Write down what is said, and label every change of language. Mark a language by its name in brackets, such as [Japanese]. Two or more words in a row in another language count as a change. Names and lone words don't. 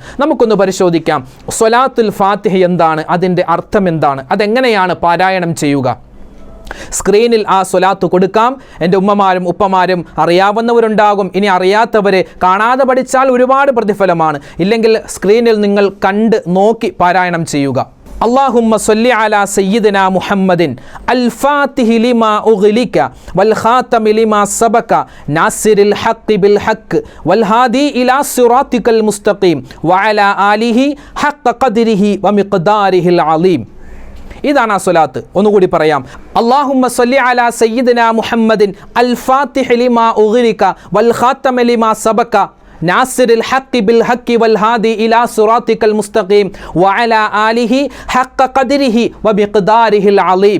[Malayalam] നമുക്കൊന്ന് പരിശോധിക്കാം, സ്വലാത്തുൽ ഫാത്തിഹ എന്താണ്, അതിൻ്റെ അർത്ഥം എന്താണ്, അതെങ്ങനെയാണ് പാരായണം ചെയ്യുക. സ്ക്രീനിൽ ആ സ്വലാത്ത് കൊടുക്കാം. എൻ്റെ ഉമ്മമാരും ഉപ്പമാരും അറിയാവുന്നവരുണ്ടാകും, ഇനി അറിയാത്തവരെ കാണാതെ പഠിച്ചാൽ ഒരുപാട് പ്രതിഫലമാണ്. ഇല്ലെങ്കിൽ സ്ക്രീനിൽ നിങ്ങൾ കണ്ട് നോക്കി പാരായണം ചെയ്യുക. [Arabic] اللهم صل على سيدنا محمد الفاتح لما أغلق والخاتم لما سبق ناصر الحق بالحق والهادي إلى صراطك المستقيم وعلى آله حق قدره ومقداره العظيم. [Malayalam] ഇതാണ് ആ സ്വലാത്ത്. ഒന്നുകൂടി പറയാം. [Arabic] اللهم صل على سيدنا محمد الفاتح لما أغلق والخاتم لما سبق ناصر الحق بالحق والهادي إلى صراطك المستقيم وعلى آله حق قدره ومقداره العظيم.